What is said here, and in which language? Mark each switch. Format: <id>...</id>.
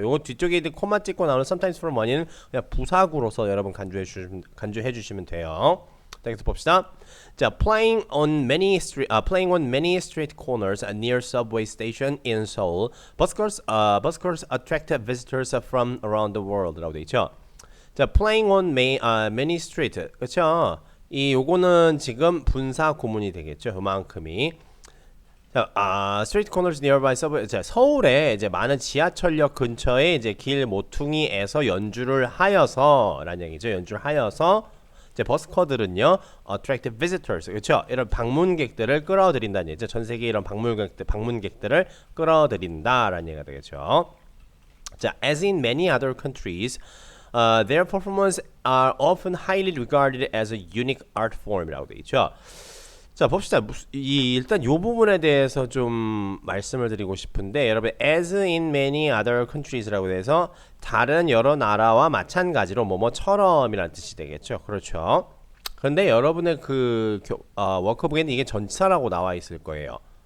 <ko>요거 뒤쪽에 코마 찍고 나오는</ko> <en>sometimes for money</en> <ko>는 그냥 부사구로서 여러분 간주해 주시면 돼요. 여기서 봅시다.</ko> <en>자, playing on many street corners near subway station in Seoul, buskers attract visitors from around the world</en> <ko>라고 돼 있죠.</ko> <en>자, playing on many street, 그렇죠?</en> <ko>요거는 지금 분사 구문이 되겠죠. 그만큼이.</ko> <en>자, street corners nearby subway.</en> <ko>자, 서울에 이제 많은 지하철역 근처에 이제 길 모퉁이에서 연주를 하여서라는 얘기죠. 연주를 하여서 이제 버스커들은요,</ko> <en>attract visitors,</en> <ko>그렇죠? 이런 방문객들을 끌어들인다는 얘기죠. 전 세계 이런 방문객들을 끌어들인다라는 얘기가 되겠죠.</ko> <en>자, as in many other countries, their performances are often highly regarded as a unique art form</en> <ko>이라고 되어 있죠. 자, 봅시다. 일단 이 부분에 대해서 좀 말씀을 드리고 싶은데, 여러분</ko> <en>as in many other countries</en> <ko>라고 해서 다른 여러 나라와 마찬가지로 뭐뭐처럼이라는 뜻이 되겠죠. 그렇죠. 그런데 여러분의 그 워크북에는 이게 전치사라고 나와 있을 거예요.</ko>